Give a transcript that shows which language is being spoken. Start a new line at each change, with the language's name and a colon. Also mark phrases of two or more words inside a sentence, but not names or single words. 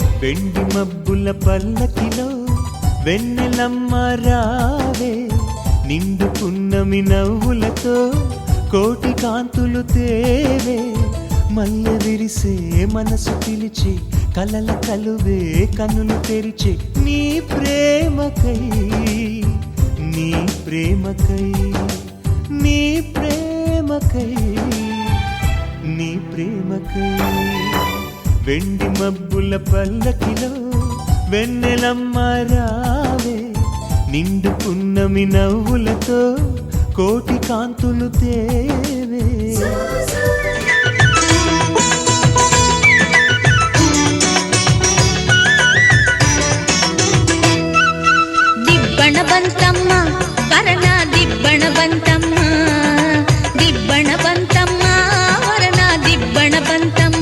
Telugu: వెండి మబ్బుల పల్లకిలో వెన్నెలమ్మ రావే, నిండు పున్నమి నవ్వులతో కోటి కాంతులు తేవే, మల్లె విరిసే మనసు పిలిచి కలల కలువే కనులు తెరిచే, నీ ప్రేమకై నీ ప్రేమకై నీ ప్రేమకై నీ ప్రేమకై. వెండి మబ్బుల పల్లకిలో వెన్నెలమ్మ రావే, నిండు పున్నమి నవ్వులతో కోటి కాంతులు తేవే.
Kannada: ದಿಬ್ಬಣ ಬಂತಮ್ಮ ವರನ ದಿಬ್ಬಣ ಬಂತಮ್ಮ, ದಿಬ್ಬಣ ಬಂತಮ್ಮ ವರನ ದಿಬ್ಬಣ ಬಂತಮ್ಮ.